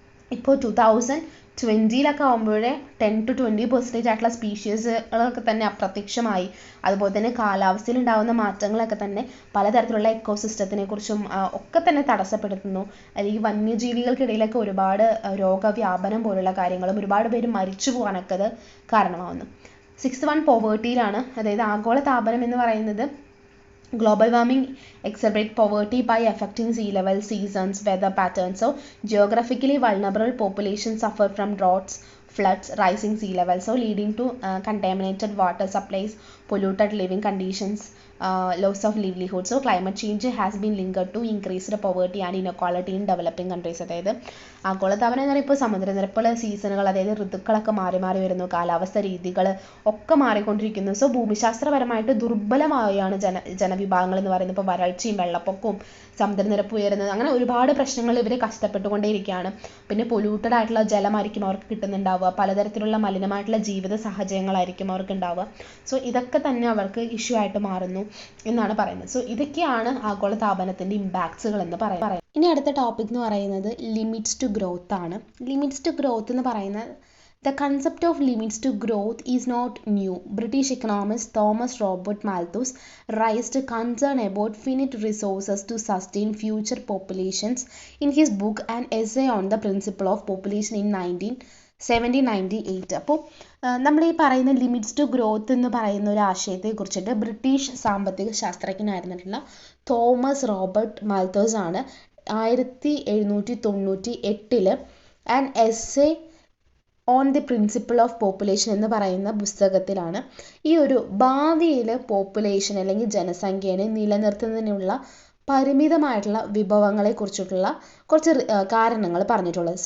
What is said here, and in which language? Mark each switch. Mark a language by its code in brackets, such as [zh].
[ml] ഇപ്പോൾ 2020 ആകുമ്പോഴേ 10-20% ആയിട്ടുള്ള സ്പീഷീസുകളൊക്കെ തന്നെ അപ്രത്യക്ഷമായി. അതുപോലെ തന്നെ കാലാവസ്ഥയിൽ ഉണ്ടാകുന്ന മാറ്റങ്ങളൊക്കെ തന്നെ പലതരത്തിലുള്ള എക്കോസിസ്റ്റത്തിനെ കുറിച്ചും ഒക്കെ തന്നെ തടസ്സപ്പെടുത്തുന്നു. അല്ലെങ്കിൽ വന്യജീവികൾക്കിടയിലൊക്കെ ഒരുപാട് രോഗവ്യാപനം പോലുള്ള കാര്യങ്ങളും ഒരുപാട് പേര് മരിച്ചു പോകാനൊക്കെ അത് കാരണമാവുന്നു. 6th one പോവേർട്ടിയിലാണ്. അതായത് ആഗോള താപനം എന്ന് പറയുന്നത് [en] global warming exacerbate poverty by affecting sea level, seasons, weather patterns. So geographically vulnerable populations suffer from droughts, floods, rising sea levels, so leading to contaminated water supplies, polluted living conditions, loss of livelihood. So climate change has been linked to increased poverty and inequality in developing countries. [ml] അതായത് ആഗോളതാപനം എന്ന് പറയുമ്പോൾ സമുദ്രനിരപ്പുള്ള സീസണുകൾ, അതായത് ഋതുക്കളൊക്കെ മാറി മാറി വരുന്നു, കാലാവസ്ഥ രീതികൾ ഒക്കെ മാറിക്കൊണ്ടിരിക്കുന്നു. സോ ഭൂമിശാസ്ത്രപരമായിട്ട് ദുർബലമായാണ് ജനവിഭാഗങ്ങൾ എന്ന് പറയുന്നത്. ഇപ്പോൾ വരൾച്ചയും വെള്ളപ്പൊക്കവും സമുദ്രനിരപ്പ് ഉയരുന്നത്, അങ്ങനെ ഒരുപാട് പ്രശ്നങ്ങൾ ഇവർ കഷ്ടപ്പെട്ടുകൊണ്ടേയിരിക്കുകയാണ്. പിന്നെ പൊല്യൂട്ടഡ് ആയിട്ടുള്ള ജലമായിരിക്കും അവർക്ക് കിട്ടുന്നുണ്ടാവുക, പലതരത്തിലുള്ള മലിനമായിട്ടുള്ള ജീവിത സാഹചര്യങ്ങളായിരിക്കും അവർക്ക് ഉണ്ടാവുക. സോ ഇതൊക്കെ തന്നെ അവർക്ക് ഇഷ്യൂ ആയിട്ട് മാറുന്നു എന്നാണ് പറയുന്നത്. സോ ഇതൊക്കെയാണ് ആഗോളതാപനത്തിൻ്റെ ഇമ്പാക്ട്സുകൾ എന്ന് പറയുന്നത്. ഇനി അടുത്ത ടോപ്പിക് എന്ന് പറയുന്നത് ലിമിറ്റ്സ് ടു ഗ്രോത്ത് ആണ്. [en] limits to growth [ml] എന്ന് പറയുന്നത് [en] The concept of limits to growth is not new. British economist Thomas Robert Malthus raised concern about finite resources to sustain future populations in his book An Essay on the Principle of Population in 1798. [ml] അപ്പോൾ നമ്മൾ ഈ പറയുന്ന limits to growth എന്ന് പറയുന്ന ഒരു ആശയത്തെ കുറിച്ചിട്ട് British സാമ്പത്തിക ശാസ്ത്രജ്ഞനായിരുന്നിട്ടുള്ള തോമസ് റോബർട്ട് മാൽത്തസ് ആണ് 1798 an essay on the principle of population എന്ന് പറയുന്ന പുസ്തകത്തിലാണ് ഈ ഒരു ഭാവിയിൽ പോപ്പുലേഷൻ അല്ലെങ്കിൽ ജനസംഖ്യയെ നിലനിർത്തുന്നതിനുള്ള പരിമിതമായിട്ടുള്ള വിഭവങ്ങളെക്കുറിച്ചിട്ടുള്ള കുറച്ച് കാരണങ്ങൾ പറഞ്ഞിട്ടുള്ളത്.